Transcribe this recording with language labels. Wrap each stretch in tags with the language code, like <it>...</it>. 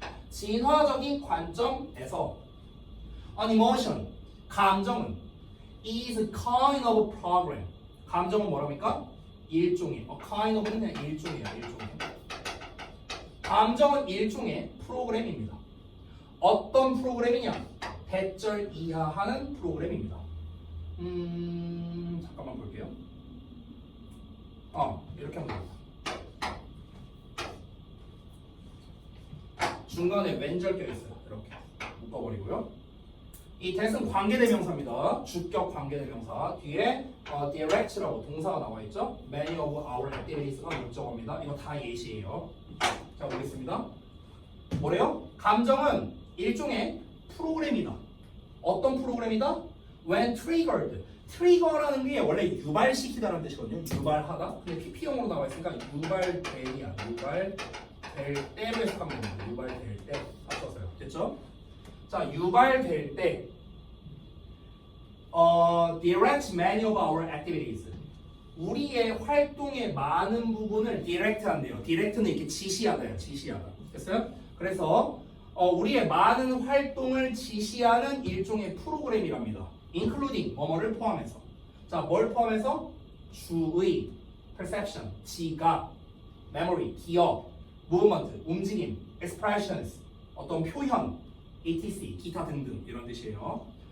<ko>진화적인 관점에서</ko> <en>an emotion,</en> <ko>감정은</ko> <en>is a kind of program.</en> <ko>감정은 뭐랍니까? 일종의,</ko> <en>a kind of</en> <ko>는 그냥 일종이에요. 감정은 일종의 프로그램입니다. 어떤 프로그램이냐? 대절 이하하는 프로그램입니다. 잠깐만 볼게요. 이렇게 하면 됩니다. 중간에 왼절 껴있어요. 이렇게 묶어버리고요. 이 that은 관계대명사입니다. 주격 관계대명사. 뒤에 direct라고 동사가 나와있죠.</ko> <en>Many of our activities가 목적어입니다.</en> <ko>이거 다 예시예요. 자, 보겠습니다. 뭐래요? 감정은 일종의 프로그램이다. 어떤 프로그램이다?</ko> <en>When triggered.</en> <ko>트리거라는 게 원래 유발시키다라는 뜻이거든요. 유발하다. 근데 PP용으로 나와 있으니까 유발될이야. 유발될 때로 해석하면 됩니다. 유발될 때 합쳐서요. 됐죠? 자, 유발될 때</ko> <en>direct many of our activities.</en> <ko>우리의 활동의 많은 부분을 direct 한대요. direct는 이렇게 지시하다요. 지시하다. 됐어요? 그래서 우리의 많은 활동을 지시하는 일종의 프로그램이랍니다. including 뭐뭐를 포함해서. 자, 뭘 포함해서? 주의, perception, 지각, memory, 기억, movement, 움직임, expressions, 어떤 표현, etc, 기타 등등 이런 뜻이에요.</ko>